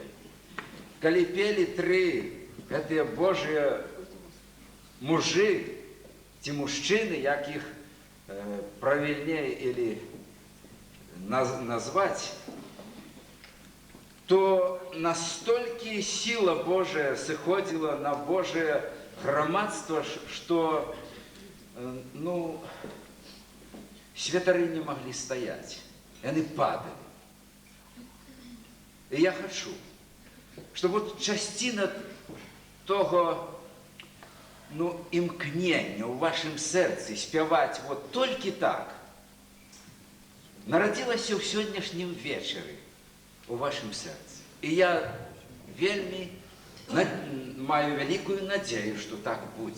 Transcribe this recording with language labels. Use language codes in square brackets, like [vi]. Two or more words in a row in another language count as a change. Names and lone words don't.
[ru] Коли пели 3 эти Божьи мужи, ті мужчины, як их правильнее или назвать, то настолько сила Божия сходила на Божие громадство, что, святари не могли стоять. И они падали. И я хочу, чтобы вот [uk] частина того, імкнення у вашому серці співати вот тільки так, народилася в сьогоднішньому вечорі у вашому серці. І я вельми маю велику надію, що так буде.